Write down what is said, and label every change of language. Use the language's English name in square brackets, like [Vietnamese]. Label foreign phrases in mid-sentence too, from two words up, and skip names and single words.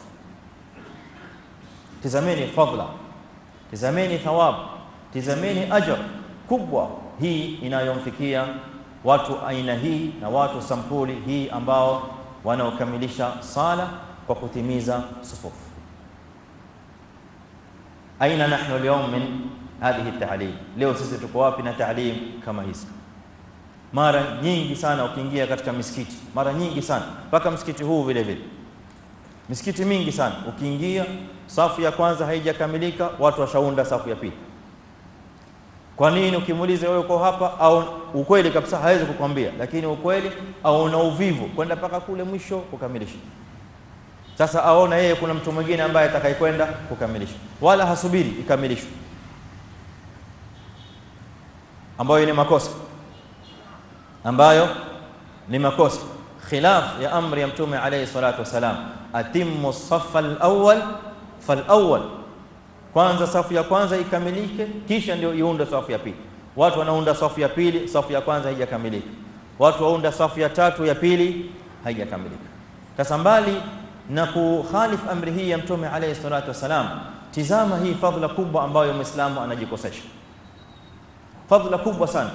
[Swahili] Tazameni fadla, tazameni thawabu, tazameni ajr kubwa hii inayomfikia watu aina hii na watu sampuli hii ambao wanaokamilisha sala kwa kutimiza sufufu. [Arabic] أين نحن اليوم من هذه التعليم? [Swahili] Leo sisi tuko wapi na ta'lim kama hizi? Mara nyingi sana ukiingia katika misikiti, mara nyingi sana mpaka msikiti huu vile vile, misikiti mingi sana ukiingia, safu ya kwanza haijakamilika, watu washaunda safu ya pili. Kwa nini? Ukimuuliza wewe uko hapa, au ukweli kabisa hawezi kukwambia, lakini ukweli au una uvivu kwenda paka kule mwisho kukamilisha. Sasa aona yeye kuna mtu mwingine ambaye atakayekwenda kukamilisha, wala hasubiri ikamilishwe, ambayo ni makosa, ambayo ni makosa, khilaf ya amri ya Mtume [Arabic] عليه الصلاة والسلام, أتموا الصف الأول فالأول, [Swahili] kwanza safu ya kwanza ikamilike, kisha ndio iunde safu ya pili. Watu wanaunda safu ya pili, safu ya kwanza haijakamilika. Watu waunda safu ya tatu, ya pili haijakamilika. Sasa mbali na kukhalif amri hii ya Mtume [Arabic] عليه الصلاة والسلام, [Swahili] Tizama hii fadhila kubwa ambayo Muislamu anajikosesha, fadhila kubwa sana.